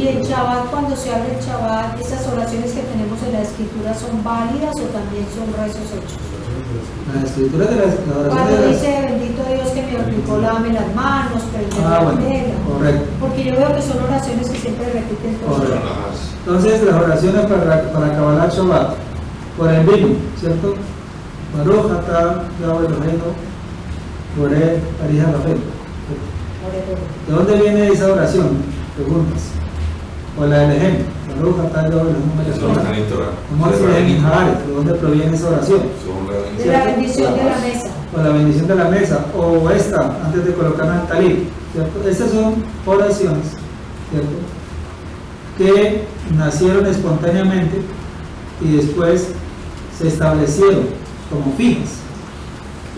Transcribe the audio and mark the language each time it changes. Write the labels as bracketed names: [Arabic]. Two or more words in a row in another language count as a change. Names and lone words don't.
[Spanish] Y el Shabbat, cuando se abre el Shabbat, esas oraciones que tenemos en la escritura son válidas o también son rezos hechos. Las escrituras de la oración Cuando de las... dice bendito Dios que me aplicó, lávame las manos, prende la bueno, vela. correcto. Porque yo veo que son oraciones que siempre repiten todos. Correcto. Entonces las oraciones para [Hebrew] קבלת שבת, [Spanish] por el vino, ¿cierto? [Hebrew] ברוך אתה יהוה אלוהינו בורא פרי העולם. [Spanish] ¿De dónde viene esa oración? Preguntas. O la del ejemplo. [Hebrew] ברוך אתה יהוה [Spanish] Eso no está Eloheinu en Torah. ¿de dónde proviene esa oración? Son De la bendición de la mesa. O la bendición de la mesa, o esta, antes de colocarla en el talit, ¿cierto? Estas son oraciones, ¿cierto? Que nacieron espontáneamente y después se establecieron como fijas.